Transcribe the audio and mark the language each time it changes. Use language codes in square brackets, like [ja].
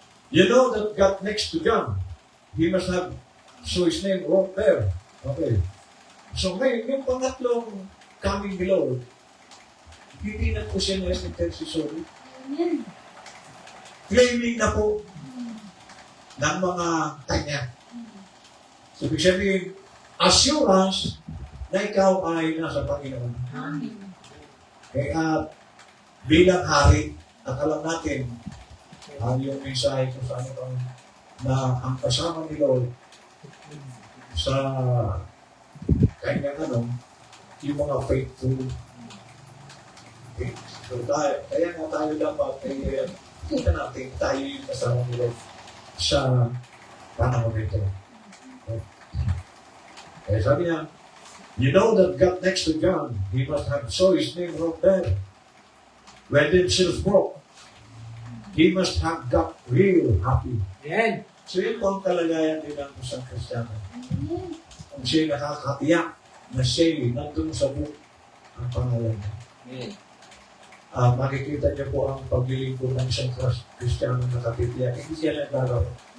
[en] You know that God next to John, he must have, so his name wrote there. Okay. [tl] So ngayon, yung pangatlong coming ni Lord, hindi na po siya na intercessory. Claiming na po ng mga kanya. So, ibig sabihin, assurance na ikaw ay nasa Panginoon. Amen. Kaya bilang hari, at alam natin, yung mensahe kung saan ito na ang kasama ni Lord sa kanyang yung mga faithful. Okay. So, kaya nga tayo dapat kita natin tayo yung kasama ni Lord sa panahon nito. Okay. [en] Kaya sabi niya, you know that God next to John, he must have saw his name wrote there. When themselves broke, he must have got real happy. Amen. [tl] So yun po ang kalagayan din ng isang Kristiyano. Kung siya'y nakakatiyak na siya'y nandun sa book ang pangalan niya. Amen. Makikita niyo po ang paglilingkod ng isang Kristiyano na nakatitiyak. Hindi siya lang gagawin.